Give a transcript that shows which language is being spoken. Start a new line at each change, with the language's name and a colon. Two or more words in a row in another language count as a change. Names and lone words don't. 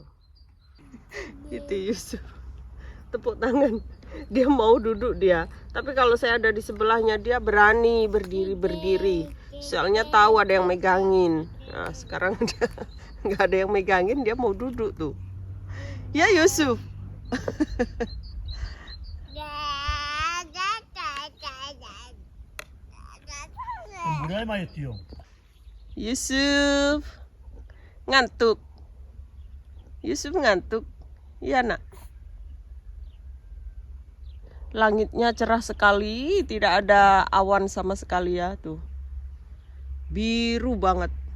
Indonesian: Gitu Yusuf. Tepuk tangan. Dia mau duduk dia. Tapi kalau saya ada di sebelahnya dia berani berdiri. Soalnya tahu ada yang megangin. Nah, sekarang dia nggak ada yang megangin, dia mau duduk tuh. Ya Yusuf.
Turkish: Buraya mı ayıtıyor?
Indonesian: Yusuf ngantuk. Yusuf ngantuk. Iya nak. Langitnya cerah sekali, tidak ada awan sama sekali ya tuh. Biru banget.